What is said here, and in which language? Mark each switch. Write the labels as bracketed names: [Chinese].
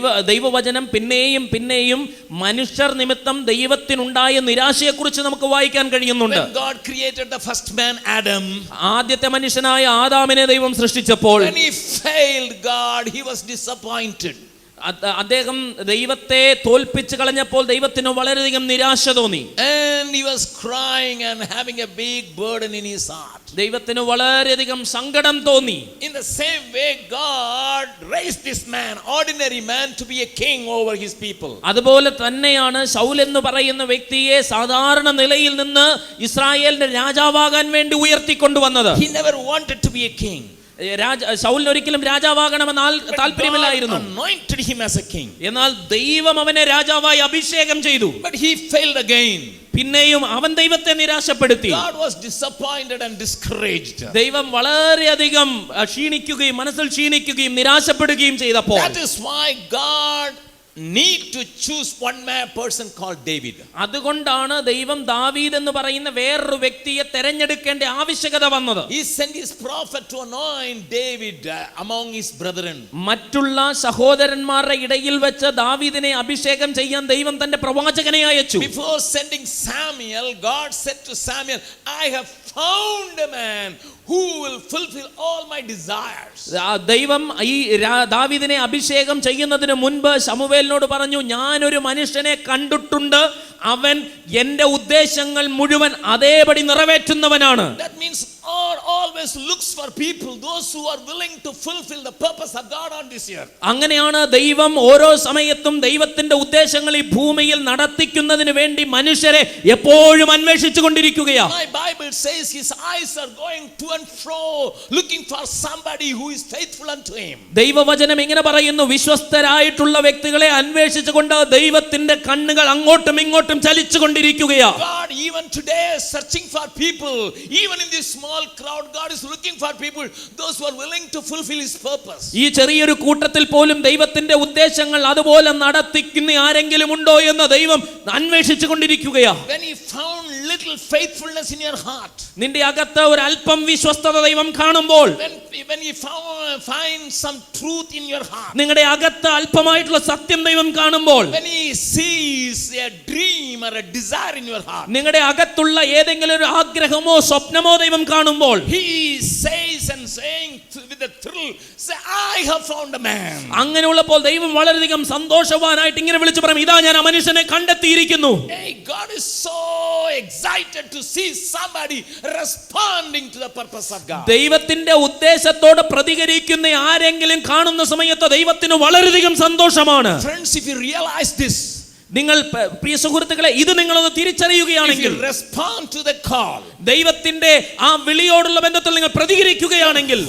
[Malayalam] ദൈവവചനം പിന്നെയും പിന്നെയും മനുഷ്യർ നിമിത്തം ദൈവത്തിനുണ്ടായ നിരാശയെക്കുറിച്ച് നമുക്ക് വായിക്കാൻ കഴിയുന്നുണ്ട്. [English] When God created the first man Adam, [Malayalam] ആദ്യത്തെ മനുഷ്യനായ ആദാമിനെ ദൈവം സൃഷ്ടിച്ചപ്പോൾ [English] when he failed God, he was disappointed. [Malayalam] അദ്ദേഹം ദൈവത്തെ തോൽപ്പിച്ചു കളഞ്ഞപ്പോൾ ദൈവത്തിന് വളരെയധികം നിരാശ തോന്നി. [English] And he was crying and having a big burden in his heart. [Malayalam] ദൈവത്തിന് വളരെയധികം സങ്കടം തോന്നി. [English] In the same way, God raised this man, ordinary man, to be a king over his people. [Malayalam] അതുപോലെ തന്നെയാണ് ശൗൽ എന്ന് പറയുന്ന വ്യക്തിയെ സാധാരണ നിലയിൽ നിന്ന് ഇസ്രായേലിന്റെ രാജാവാകാൻ വേണ്ടി ഉയർത്തിക്കൊണ്ടുവന്നത്. [English] He never wanted to be a king. [Malayalam] ശൗലിന് ഒരിക്കലും രാജാവാകണമെന്ന് താല്പര്യമില്ലായിരുന്നു. [English] Anointed him as a king. [Malayalam] എന്നാൽ ദൈവം അവനെ രാജാവായി അഭിഷേകം ചെയ്തു. [English] But he failed again. [Malayalam] പിന്നെയും അവൻ ദൈവത്തെ നിരാശപ്പെടുത്തി. [English] God was disappointed and discouraged. [Malayalam] ദൈവം വളരെയധികം ക്ഷീണിക്കുകയും മനസ്സിൽ ക്ഷീണിക്കുകയും നിരാശപ്പെടുകയും ചെയ്തപ്പോൾ, [English] That is why God need to choose one person called David. [Malayalam] അതുകൊണ്ടാണ് ദൈവം ദാവീദ് എന്ന് പറയുന്ന വേറൊരു വ്യക്തിയെ തെരഞ്ഞെടുക്കേണ്ട ആവശ്യകത വന്നത്. [English] He sent his prophet to anoint David among his brethren. [Malayalam] മറ്റുള്ള സഹോദരന്മാരുടെ ഇടയിൽ വെച്ച് ദാവീദിനെ അഭിഷേകം ചെയ്യാൻ ദൈവം തന്റെ പ്രവാചകനെ അയച്ചു. [English] Before sending Samuel, God said to Samuel, I have found a man who will fulfill all my desires. [Malayalam] ദൈവം ഈ ദാവീദിനെ അഭിഷേകം ചെയ്യുന്നതിന് മുൻപ് ശമൂവേലിനോട് പറഞ്ഞു, ഞാൻ ഒരു മനുഷ്യനെ കണ്ടിട്ടുണ്ട്, അവൻ എന്റെ ഉദ്ദേശങ്ങൾ മുഴുവൻ അതേപടി നിറവേറ്റുന്നവനാണ്. [English] That means God always looks for people, those who are willing to fulfill the purpose of God on this earth. [Malayalam] അങ്ങനെയാണ് ദൈവം ഓരോ സമയത്തും ദൈവത്തിന്റെ ഉദ്ദേശങ്ങൾ ഈ ഭൂമിയിൽ നടത്തിക്കുന്നതിന് വേണ്ടി മനുഷ്യരെ എപ്പോഴും അന്വേഷിച്ചു കൊണ്ടിരിക്കുകയാണ്. [English] My Bible says his eyes are going to and fro looking for somebody who is faithful unto him. [Malayalam] ദൈവവചനം ഇങ്ങനെ പറയുന്നു, വിശ്വസ്തരായിട്ടുള്ള വ്യക്തികളെ അന്വേഷിച്ചുകൊണ്ട് ദൈവത്തിന്റെ കണ്ണുകൾ അങ്ങോട്ടും ഇങ്ങോട്ടും ചലിച്ചുകൊണ്ടിരിക്കുകയാണ്. [English] God even today is searching for people. Even in this small crowd, God is looking for people, those who are willing to fulfill his purpose. [Malayalam] ഈ ചെറിയൊരു കൂട്ടത്തിൽ പോലും ദൈവത്തിന്റെ ഉദ്ദേശങ്ങൾ അതുപോലെ നടത്തിക്കുന്ന ആരെങ്കിലും ഉണ്ടോ എന്ന് ദൈവം അന്വേഷിച്ചു കൊണ്ടിരിക്കുകയാണ്. [English] When he found little faithfulness in your heart, [Malayalam] നിന്റെ അകത്ത് ഒരു അല്പം വിശ്വസ്തത ദൈവം കാണുമ്പോൾ, [English] when he finds some truth in your heart, [Malayalam] നിങ്ങളുടെ അകത്ത് അല്പമായിട്ടുള്ള സത്യം ദൈവം കാണുമ്പോൾ, [English] when he sees a dream or a desire in your heart, [Malayalam] നിങ്ങളുടെ അകത്തുള്ള ഏതെങ്കിലും ഒരു ആഗ്രഹമോ സ്വപ്നമോ ദൈവം കാണുമ്പോൾ, [English] he says and saying with a thrill, say, I have found a man. [Malayalam] അങ്ങനെയുള്ളപ്പോൾ ദൈവം വളരെയധികം സന്തോഷവാനായിട്ട് ഇങ്ങനെ വിളിച്ചു പറയും, ഇതാ ഞാൻ ആ മനുഷ്യനെ കണ്ടെത്തിയിരിക്കുന്നു. [English] Hey, God is so excited to see somebody responding to the purpose of God. [Malayalam] ദൈവത്തിന്റെ ഉദ്ദേശത്തോട് പ്രതികരിക്കുന്ന ആരെങ്കിലും കാണുന്ന സമയത്ത് ദൈവത്തിന് വളരെയധികം സന്തോഷമാണ്. [English] Friends, if you realize this, [Malayalam] നിങ്ങൾ പ്രിയ സുഹൃത്തുക്കളെ, ഇത് നിങ്ങളൊന്ന് തിരിച്ചറിയുകയാണെങ്കിൽ, [English] if you respond to the call, [Malayalam] ദൈവത്തിന്റെ ആ വിളിയോടുള്ള ബന്ധത്തിൽ നിങ്ങൾ പ്രതികരിക്കുകയാണെങ്കിൽ,